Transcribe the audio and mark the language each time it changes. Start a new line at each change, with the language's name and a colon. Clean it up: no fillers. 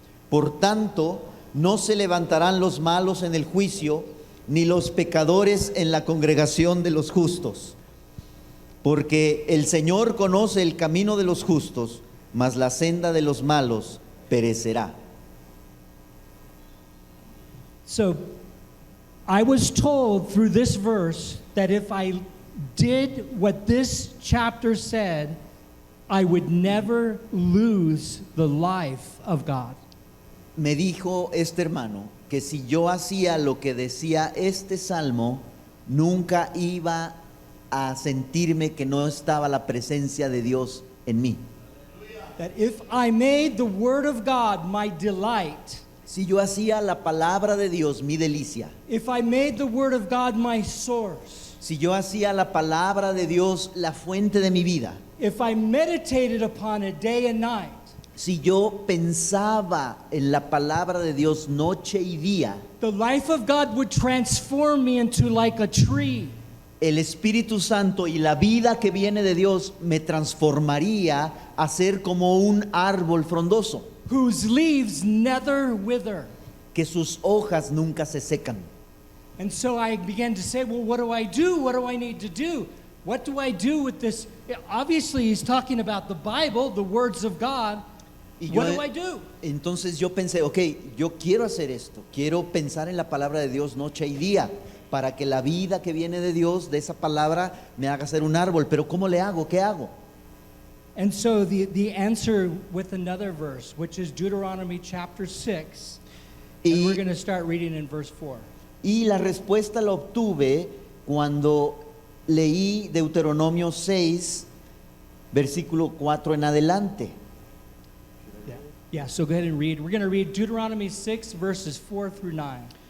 Spanish: Por tanto, no se levantarán los malos en el juicio, ni los pecadores en la congregación de los justos. Porque el Señor conoce el camino de los justos, mas la senda de los malos perecerá.
English: So, I was told through this verse that if I did what this chapter said, I would never lose the life of God.
Spanish: Me dijo este hermano que si yo hacía lo que decía este salmo, nunca iba a sentirme que no estaba la presencia de Dios en mí.
English: That if I made the Word of God my delight,
Spanish: Si yo hacía la palabra de Dios mi delicia,
English: if I made the Word of God my source,
Spanish: si yo hacía la palabra de Dios la fuente de mi vida,
English: if I meditated upon it day and night,
Spanish: si yo pensaba en la palabra de Dios noche y día,
English: the life of God would transform me into like a tree.
Spanish: el Espíritu Santo y la vida que viene de Dios me transformaría a ser como un árbol frondoso,
English: Whose leaves never wither.
Spanish: que sus hojas nunca se secan.
English: And so I began to say, well, what do I do? What do I need to do? What do I do with this? Obviously, he's talking about the Bible, the words of God.
Spanish: Y
English: What do I do?
Spanish: Entonces yo pensé, ok, yo quiero hacer esto, quiero pensar en la palabra de Dios noche y día, para que la vida que viene de Dios, de esa palabra, me haga ser un árbol. Pero ¿cómo le hago? ¿Qué hago?
English: And so the answer with another verse, which is Deuteronomy chapter 6, and we're going to start reading in verse 4.
Spanish: Y la respuesta la obtuve cuando leí Deuteronomio 6, versículo 4 en adelante.
English: Yeah, so go ahead and read. We're going to read Deuteronomy 6, verses 4 through 9.